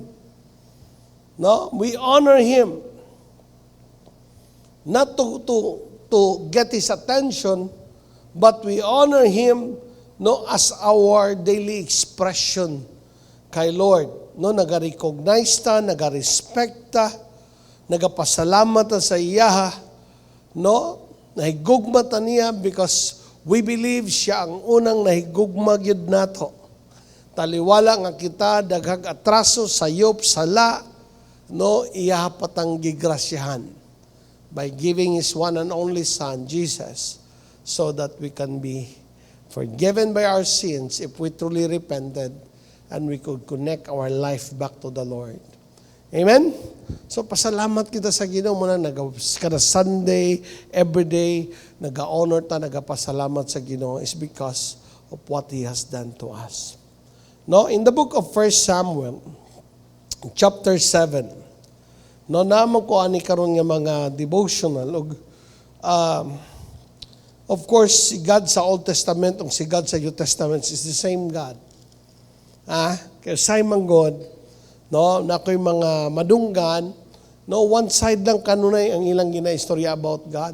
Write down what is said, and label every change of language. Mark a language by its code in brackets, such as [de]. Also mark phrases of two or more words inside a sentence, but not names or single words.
[en] No, we honor Him not to get His attention, but we honor Him, no, as our daily expression kay Lord. [ceb] No, naga-recognize ta, naga-respect ta, nagapasalamat ta sa iya, no, nahigugma ta niya [en] because we believe [ceb] siya ang unang nahigugma gyud nato. Taliwala nga kita daghag atraso, sayop, sala, no, iya patang gigrasyahan [en] by giving His one and only Son, Jesus, so that we can be forgiven by our sins if we truly repented and we could connect our life back to the Lord. [ceb] Amen? So pasalamat kita sa Ginoo muna kada Sunday, everyday, naga-honor ta, nagapasalamat sa Ginoo [en] is because of what He has done to us. No, in the book of 1 Samuel, chapter 7, [ceb] no, naman ko ani karon nga mga devotional og [en] of course, [ceb] si God sa Old Testament ug si God sa New Testament [en] is the same God. [ceb] Kaya Simon God, no, na ko'y mga madunggan, no, [en] one side [ceb] lang kanunay ang ilang ginaistorya about God.